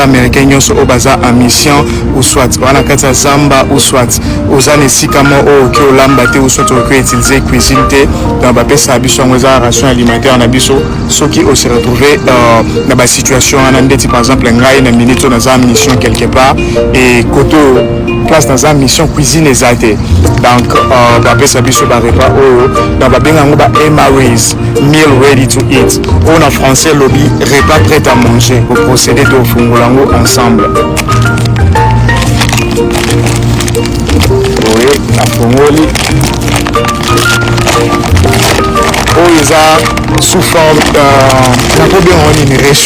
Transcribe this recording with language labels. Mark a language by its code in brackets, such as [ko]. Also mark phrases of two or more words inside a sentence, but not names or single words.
[ln] américain nyonso oyo baza [fr] en mission ou soit [ln] wana kati ya zamba [fr] ou soit [ln] oza na esika mo oyo oki olamba te [fr] ou soit [ln] oki [fr] utiliser cuisine [ln] te donc bapesa biso yango eza [fr] ration alimentaire [ln] na biso soki ose retrouver na basituation wana ndeti [fr] par exemple [ln] ngai na minute oyo naza [fr] mission quelque part et [ln] koto place naza [fr] mission cuisine [ln] eza te donc bapesa biso barepas oyo donc babenga yango ba MREs, [en] meal ready to eat. [fr] On en français lobby repas prêt à manger. Pour procéder au fungolango ensemble. Oui, la fungoli. Oh, ils ont sous forme d'un peu bien en réchaud.